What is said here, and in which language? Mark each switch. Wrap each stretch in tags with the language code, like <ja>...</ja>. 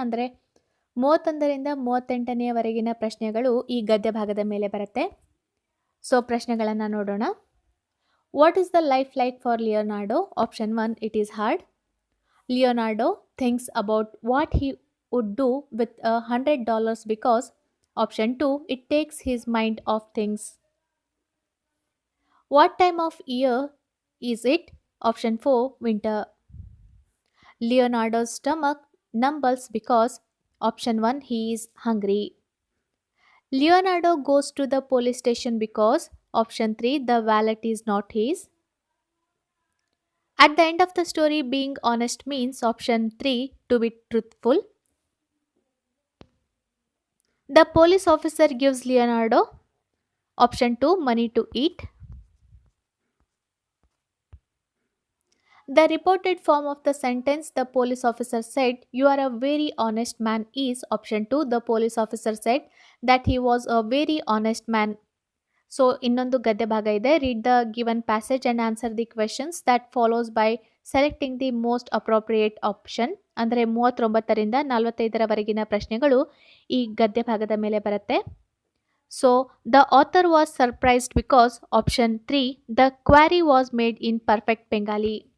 <kn>ಅಂದರೆ 31ರಿಂದ 38ನೇವರೆಗಿನ ಪ್ರಶ್ನೆಗಳು ಈ ಗದ್ಯ ಭಾಗದ ಮೇಲೆ ಬರುತ್ತೆ.</kn> <en>so</en> <kn>ಪ್ರಶ್ನೆಗಳನ್ನು ನೋಡೋಣ.</kn> <en>What is the life like for Leonardo? Option 1, it is hard. Leonardo thinks about what he would do with $100 because. Option 2, it takes his mind off things. What time of year is it? Option 4, winter. Leonardo's stomach mumbles because. Option 1, he is hungry. Leonardo goes to the police station because. Option 3, the wallet is not his. At the end of the story, being honest means. Option 3, to be truthful. The police officer gives Leonardo. Option 2, money to eat. The reported form of the sentence the police officer said, "You are a very honest man" is. Option 2, the police officer said that he was a very honest man. So</en> <kn>ಇನ್ನೊಂದು ಗದ್ಯ ಭಾಗ ಇದೆ.</kn> <en>Read the given passage and answer the questions that follows by selecting the most appropriate option.</en> <kn>ಅಂದರೆ 39ರಿಂದ 45ರವರೆಗಿನ ಪ್ರಶ್ನೆಗಳು ಈ ಗದ್ಯ ಭಾಗದ ಮೇಲೆ ಬರುತ್ತೆ.</kn> <en>So the author was surprised because. Option 3, the quarry was made in perfect Bengali.</en>